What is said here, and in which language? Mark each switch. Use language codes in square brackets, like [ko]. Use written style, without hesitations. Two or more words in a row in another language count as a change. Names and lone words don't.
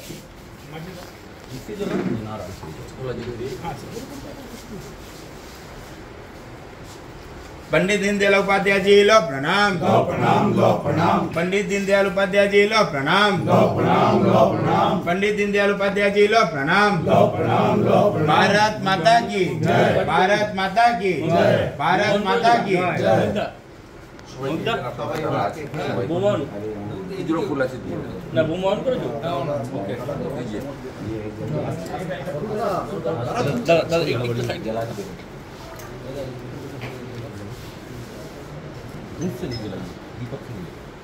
[hi] पंडित दीनदयाल उपाध्याय जी लो प्रणाम, पंडित दीनदयाल उपाध्याय जी लो प्रणाम, पंडित दीनदयाल उपाध्याय जी लो प्रणाम। भारत माता की जय, भारत माता की जय, भारत माता की जय। [bn] ফুল আছে না বোমা অন করেছো? ওকে, দাদা একটু সাইড জ্বালা দেবে। [hi] মুখ से निकला दीपक से